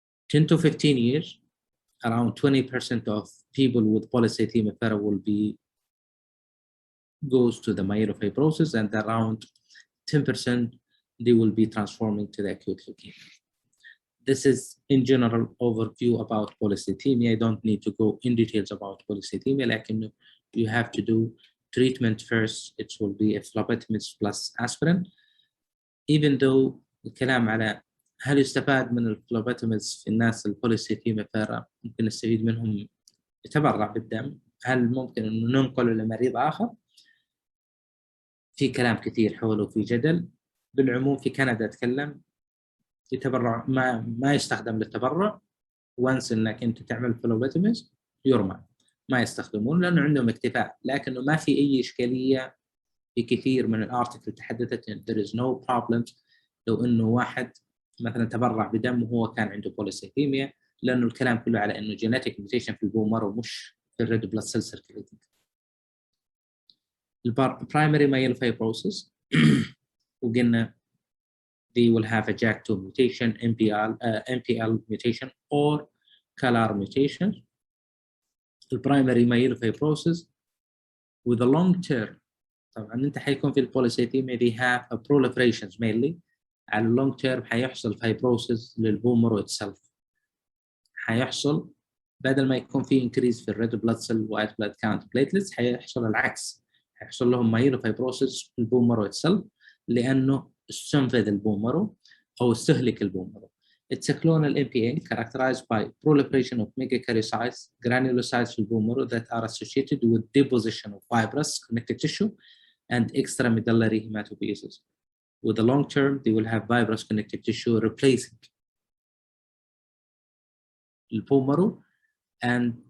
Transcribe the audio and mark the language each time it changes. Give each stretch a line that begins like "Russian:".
English: 10 to 15 years, around 20% of people with polycythemia vera will goes to the myelofibrosis, and around 10% they will be transforming to the acute leukemia. This is in general overview about polycythemia. I don't need to go in details about polycythemia, like you have to do treatment first. It will be a phlebotomist plus aspirin. Even though
Arabic: الكلام على هل يستفاد من الفلوباتوميز في الناس البوليسيثيميا فيرا، ممكن نستفيد منهم يتبرع بالدم، هل ممكن انه ننقله لمريض اخر؟ في كلام كثير حوله وفي جدل. بالعموم في كندا اتكلم يتبرع ما يستخدم للتبرع، وانس انك انت تعمل فلوباتوميز يرمى، ما يستخدمون لانه عندهم اكتفاء، لكنه ما في اي اشكاليه. في كثير من الارتكل تحدثت
English: there is no problems
Arabic: لو انه واحد مثلا تبرع بدم وهو كان عنده بوليسيثيميا، لانه الكلام كله على انه جينيتيك ميوتيشن في البون مارو مش في الريد بلاد سيل سيركيوليتنج.
English: البرايمري myelofibrosis
Arabic: وقلنا
English: they will have a JAK2 mutation, MPL mutation or CALR mutation. البرايمري myelofibrosis with a long term،
Arabic: طبعا انت حيكون في البوليسيثيميا
English: they have a proliferations mainly.
Arabic: على اللونج تيرم حيحصل فايبروسيس للبون مارو اتسلف، حيحصل بدل ما يكون في انكريز في الريد بلاد سيل وايت بلاد كاونت بليتلتس، حيحصل العكس، حيحصل لهم مايلوفايبروسيس في البون مارو اتسلف لانه استنفذ البون مارو او استهلك البون مارو.
English: It's a clonal MPN characterized by proliferation of megakaryocytes, granulocytes
Arabic: في البون مارو
English: that are associated with deposition of fibrous connective tissue and extramedullary hematopoiesis. With the long term, they will have fibrous connective tissue replacing the bone marrow, and